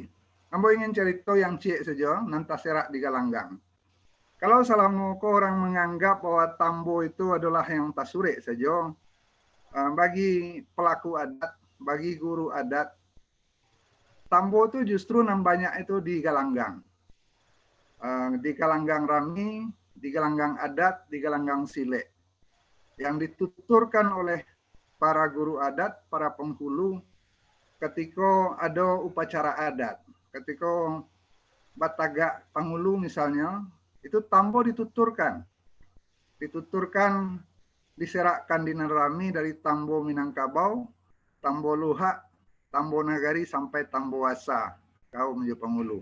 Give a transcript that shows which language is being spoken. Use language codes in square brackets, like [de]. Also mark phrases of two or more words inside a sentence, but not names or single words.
[id] Ambo ingin cerita yang cik saja, nanti serak di Galanggang. Kalau selama orang menganggap bahwa Tambo itu adalah yang tasure saja, bagi pelaku adat, bagi guru adat, Tambo itu justru banyak itu di Galanggang. Di Galanggang Rami, di Galanggang Adat, di Galanggang Silek. Yang dituturkan oleh para guru adat, para penghulu, ketika ada upacara adat. Ketika Batagak Panghulu misalnya, itu Tambo dituturkan. Dituturkan, diserakkan di Rami dari Tambo Minangkabau, Tambo Luhak, Tambo Nagari sampai Tambo Wasa, kaum Penghulu.